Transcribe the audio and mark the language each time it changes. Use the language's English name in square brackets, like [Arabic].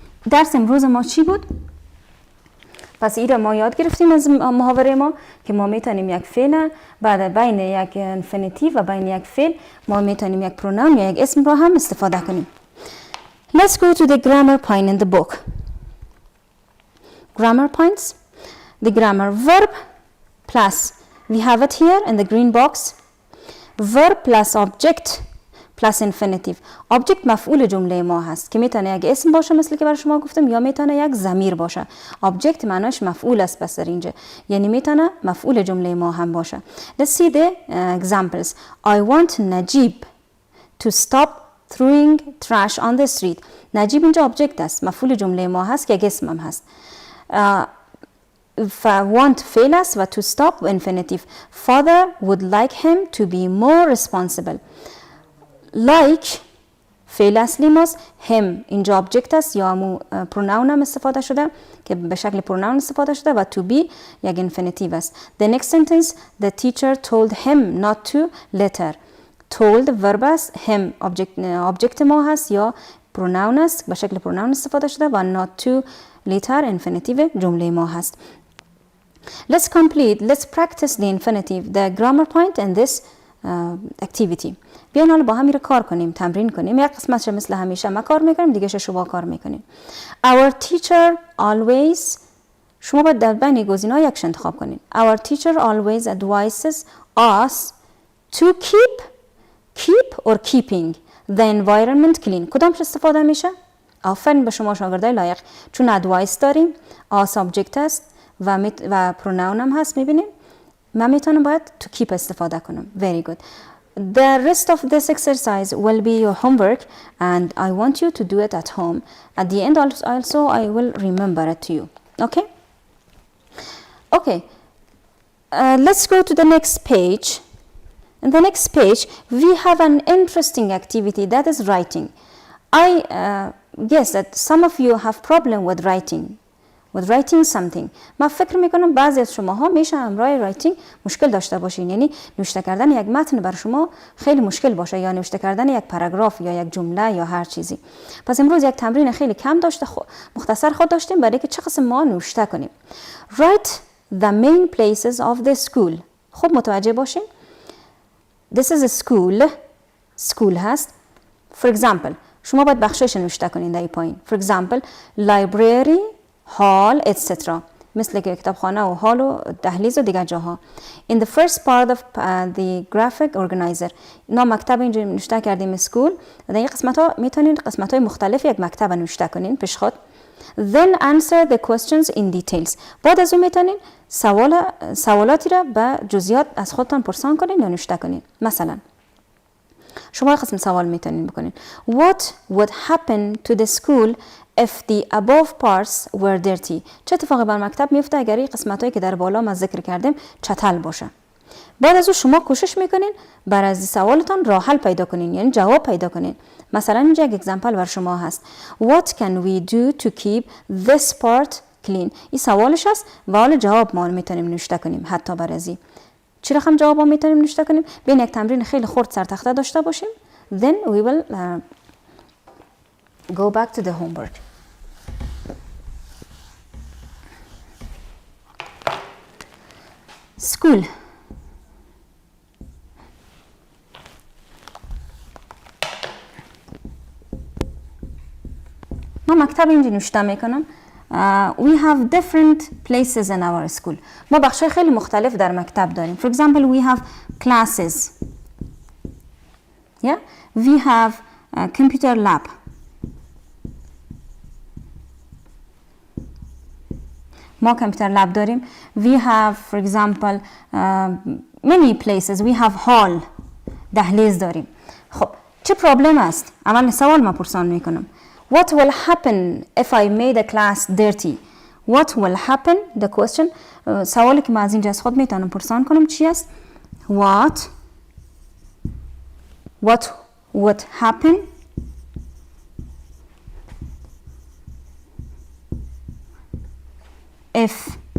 [Persian] درس امروز ما چی بود؟ پس این را ما یاد گرفتیم از محاوره ما که ما میتونیم یک فعل بعد بین یک انفینیتیو و بین یک فعل ما میتونیم یک پروناون یا یک اسم را هم استفاده کنیم. [English] Let's go to the grammar point in the book. Grammar points. The grammar verb plus, we have it here in the green box. Verb plus object plus infinitive. [Persian] Object مفعول جمله ما هست که میتونه یک اسم باشه مثل که برای شما گفتم یا میتونه یک ضمیر باشه. Object معناش مفعول است پس در اینجا، یعنی میتونه مفعول جمله ما هم باشه. [English] Let's see the examples. I want Najib to stop throwing trash on the street. [Persian] نجیب اینجا object است، مفعول جمله ما هست که یک اسم هم هست. [English] want [Persian] فعل است و [English] to stop infinitive. Father would like him to be more responsible. [Persian] like فعل اصلی ماست. him اینجا object است یا همون pronoun هم استفاده شده که به شکل pronoun استفاده شده و to be یک infinitive است. [English] The next sentence, the teacher told him not to litter. [Persian] told verb است، him object ما هست یا pronoun است به شکل pronoun استفاده شده و not to litter infinitive جمله ما هست. [English] Let's practice the infinitive, the grammar point in this activity. [Persian] بیاین حالا با هم رو کار کنیم، تمرین کنیم. یک قسمتش مثل همیشه ما کار میکنیم، دیگه شما کار میکنیم. [English] Our teacher always، [Persian] شما باید در بین گزینه‌ها یکش انتخاب کنین. [English] Our teacher always advises us to keep or keeping the environment clean. [Persian] کدامش استفاده میشه؟ آفرین به شما شاگردای لایق، چون advice داریم، us subject است و pronoun هم هست. میبینیم من میتونم باید to keep استفاده کنم. [English] Very good. The rest of this exercise will be your homework and I want you to do it at home. At the end also I will remember it to you. Okay? Okay. Let's go to the next page. In the next page, we have an interesting activity that is writing. I guess that some of you have problem with writing something. [Persian] من فکر میکنم بعضی از شماها میشه همراه رایتینگ مشکل داشته باشین، یعنی نوشته کردن یک متن بر شما خیلی مشکل باشه، یا نوشته کردن یک پاراگراف یا یک جمله یا هر چیزی. پس امروز یک تمرین خیلی کم داشته مختصر خود داشتیم برای که چه قسم ما نوشته کنیم. [English] Write the main places of the school. [Persian] خب متوجه باشین. [English] This is a school هست. For example [Persian] شما باید بخشش نوشته کنین در این پایین. [English] For example library, hall, etc. [Persian] مثل که کتابخانه و هال و دهلیز و دیگر جاها. [English] In the first part of the graphic organizer. [Persian] اینا مکتب اینجا نوشته کردیم school. در این قسمت ها میتونین قسمت های مختلف یک مکتب نوشته کنین پیش خود. [English] Then answer the questions in details. [Persian] بعد از اون میتونین سوالاتی را به جزئیات از خودتان پرسان کنین یا نوشته کنین. مثلا شما قسم سوال میتونین بکنین. [English] What would happen to the school if the above parts were dirty? [Persian] چه اتفاقی بر مکتب میفته اگر این قسمتایی که در بالا ما ذکر کردیم چتل باشه؟ بعد از اون شما کوشش میکنین بر از سوالتان راه حل پیدا کنین، یعنی جواب پیدا کنین. مثلا اینجا یک اگزمپل بر شما هست. [English] What can we do to keep this part clean? [Persian] این سوالش هست و حالا جواب ما میتونیم نوشته کنیم. حتی بر ازی چی رقم جواب ما میتونیم نوشته کنیم؟ بین یک تمرین خیلی خرد سر تخته داشته باشیم. [English] Then we will go back to the homework. School. [Persian] ما مکتب اینجا نوشته میکنم. [English] We have different places in our school. [Persian] ما بخشای خیلی مختلف در مکتب داریم. [English] For example, we have classes. Yeah? We have a computer lab. [Persian] ما computer lab داریم. [English] We have, for example, many places. We have hall. [Persian] دهلیز داریم. خب چه پرابلم است؟ اول سوال ما پرسان میکنم. [English] What will happen if I made a class dirty? What will happen? The question. [Persian] سوالی که ما از اینجا از خود میتونم پرسان کنم چی است؟ [English] What would happen if.